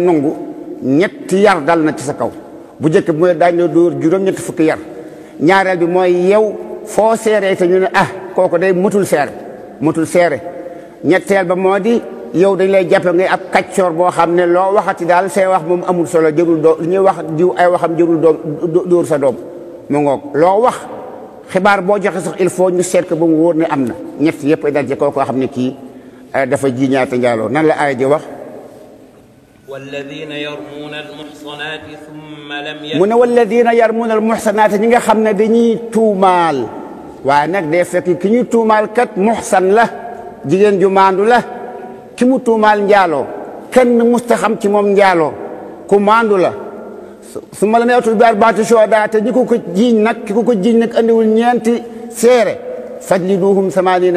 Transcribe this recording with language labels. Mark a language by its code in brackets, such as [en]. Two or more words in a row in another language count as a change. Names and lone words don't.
[wo] nangu ñetti yar dal na ci sa kaw bu njëkk bi mooy daañu la dóor juróom-ñetti fukki yar ñaareel bi mooy yow foo seeree te ñu ne ah kooku day mutul seere ñetteel ba moo di yow dañ lay jàppe ngay ab kaccoor boo xam ne loo waxati daal say wax moom amul solo jërul doo ñuy wax diw ay waxam jërul dóor sa doom mu ngoog loo wax xibaar boo joxe sax [fr] il faut [wo] ñu seet ko ba mu wóor ne am na ñett yëpp ay dal ci koo xam ne kii dafa ji ñaata njaaloo nan la aaya ji wax [ar] والذين يرمون المحصنات ثم لم [wo] mu ne [ar] والذين يرمون المحصنات [wo] ñi nga xam ne dañuy tuumaal waaye nag day fekk ki ñuy tuumaal kat muxsan la jigéen ju maandu la ki mu tuumaal njaaloo kenn musta xam ci moom njaaloo ku maandu la su ma la neetul [ar] بأربعة شهداء [wo] te ñi ko jiiñ nag ki ko jiiñ nag andiwul ñeenti seere [ar] فاجلدوهم ثمانين